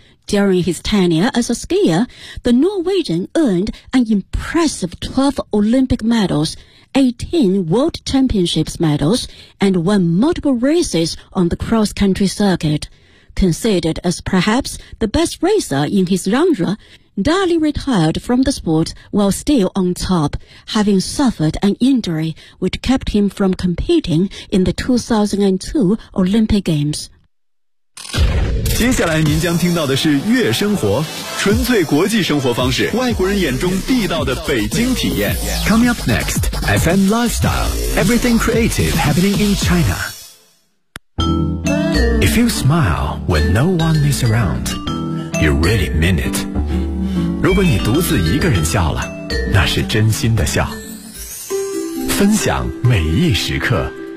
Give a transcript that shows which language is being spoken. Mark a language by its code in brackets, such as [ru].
[en] During his tenure as a skier, the Norwegian earned an impressive 12 Olympic medals, 18 World Championships medals, and won multiple races on the cross-country circuit. Considered as perhaps the best racer in his genre, Dali retired from the sport while still on top, having suffered an injury which kept him from competing in the 2002 Olympic Games. [zh] 接下来您将听到的是月生活，纯粹国际生活方式，外国人眼中地道的北京体验。 [en] Coming up next, FM Lifestyle, everything creative happening in China. If you smile when no one is around, you really mean it. [zh] 如果你独自一个人笑了，那是真心的笑，分享每一时刻。